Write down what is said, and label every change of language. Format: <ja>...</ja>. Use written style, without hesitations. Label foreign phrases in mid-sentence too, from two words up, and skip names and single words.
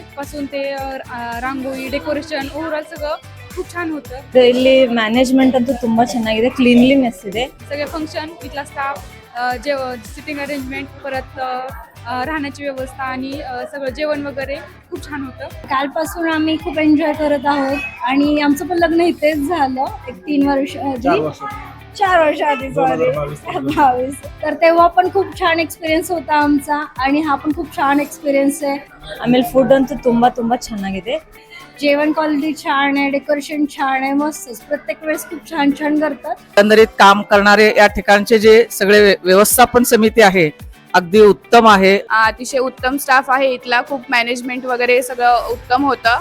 <mr>पासून ते रांगोळी डेकोरेशन ओव्हरऑल सगळं खूप छान होतं.</mr> <kn>ಇಲ್ಲಿ ಮ್ಯಾನೇಜ್ಮೆಂಟ್ ಅಂತೂ ತುಂಬಾ ಚೆನ್ನಾಗಿದೆ, ಕ್ಲೀನ್ಲಿನೆಸ್ ಇದೆ.</kn> <mr>सगळे फंक्शन इथला स्टाफ सिटिंग अरेंजमेंट परत राहण्याची व्यवस्था आणि सगळं जेवण वगैरे खूप छान होतं. कालपासून आम्ही खूप एन्जॉय करत आहोत आणि आमचं पण लग्न इथेच झालं एक 3 वर्ष आधी, 4 वर्ष आधी सॉरी 22. तर तेव्हा पण खूप छान एक्सपिरियन्स होता आमचा आणि हा पण खूप छान एक्सपिरियन्स आहे.</mr> <kn>ಆಮೇಲೆ ಫುಡ್ ಅಂತೂ ತುಂಬಾ ತುಂಬಾ ಚೆನ್ನಾಗಿದೆ.</kn> <mr>जेवण क्वालिटी छान आहे, डेकोरेशन छान आहे, मस्तच प्रत्येक वेळेस खूप छान छान करतात. एकंदरीत काम करणारे या ठिकाणचे जे सगळे व्यवस्थापन समिती आहे अगदी उत्तम आहे. अतिशय उत्तम स्टाफ आहे इथला, खूप मॅनेजमेंट वगैरे सगळं उत्तम होतं.</mr>